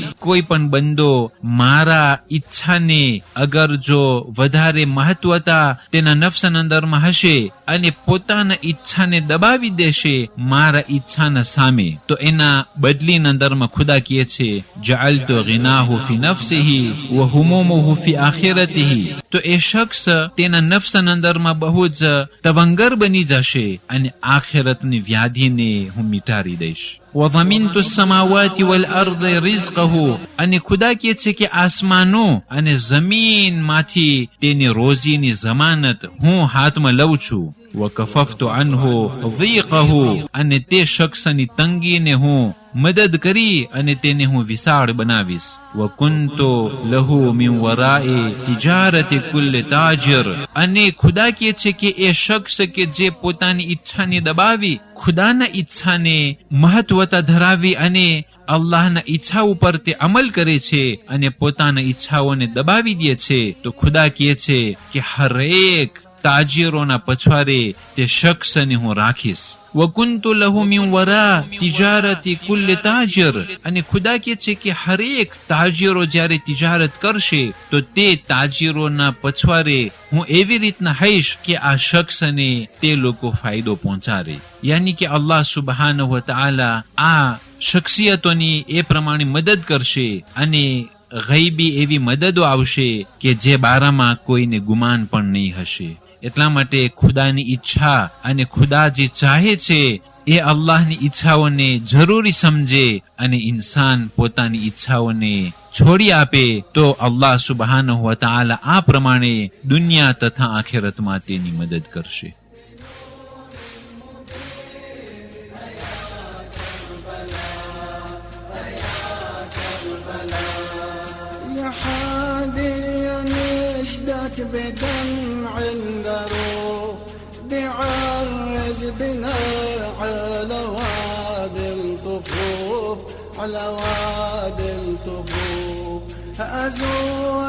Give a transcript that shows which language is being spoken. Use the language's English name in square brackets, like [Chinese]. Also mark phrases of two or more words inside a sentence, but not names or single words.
[Gujarati] કોઈ પણ બંદો મારા ઈચ્છાને અગર જો વધારે મહત્વતા તેના નફસન અંદરમાં હશે અને પોતાના ઈચ્છાને દબાવી દેશે મારા ઈચ્છાના સામે, તો એના બદલીના અંદરમાં ખુદા કહે છે, [Arabic] جعلت غناه في نفسه وهمومه في آخرته. [Gujarati] તો એ શખ્સ તેના નફસન અંદરમાં બહુ જ તવંગર બની જશે અને આખિરતની વ્યાધિને હું મિટાડી દઈશ. [Arabic] وَضَمِنْتُ السَّمَاوَاتِ وَالْأَرْضِ رِزْقَهُ. [Gujarati] અને ખુદા કહે છે કે આસમાનો અને જમીનમાંથી તેની રોજીની જમાનત હું હાથમાં લઉં છું. [Arabic] وَكَفَفْتُ عَنْهُ ضِيقَهُ. [Gujarati] અને તે શખ્સની તંગીને હું મદદ કરી અને તેને હું વિશાળ બનાવીશ. [Arabic] وَكُنْتُ لَهُ مِنْ وَرَاءِ تِجَارَةِ كُلِّ تَاجِرٍ. [Gujarati] અને ખુદા કહે છે કે એ શખ્સ કે જે પોતાની ઈચ્છાને દબાવી ખુદાના ઈચ્છાને મહત્વતા ધરાવી અને અલ્લાહના ઈચ્છા ઉપર તે અમલ કરે છે અને પોતાના ઈચ્છાઓને દબાવી દે છે, તો ખુદા કહે છે કે હરેક તાજીરોના પછવારે તે શખ્સને હું રાખીશ. [Arabic] وَكُنْتُ لَهُ مِنْ وَرَاءِ تِجَارَةِ كُلِّ تَاجِرٍ. [Gujarati] અને ખુદા કહે છે કે હરેક તાજીરો જ્યારે તિજારત કરશે તો તે તાજીરોના પછવારે હું એવી રીતના હઈશ કે આ શખ્સને તે લોકો ફાયદો પહોંચાડે. યાની કે અલ્લાહ [Arabic] سبحانه وتعالى [Gujarati] આ શખ્સિયતોની એ પ્રમાણે મદદ કરશે અને ગૈબી એવી મદદો આવશે કે જે બારામાં કોઈને ગુમાન પણ નહીં હશે. એટલા માટે ખુદાની ઈચ્છા અને ખુદા જે ચાહે છે એ અલ્લાહની ઈચ્છાઓને જરૂરી સમજે અને ઇન્સાન પોતાની ઈચ્છાઓને છોડી આપે તો અલ્લાહ [Arabic] سبحانه وتعالى [Gujarati] આ પ્રમાણે દુનિયા તથા આખિરતમાં તેની મદદ કરશે. [Arabic] بدمع ذروب بعرج بنا على وادي الطفوف على وادي الطفوف أزور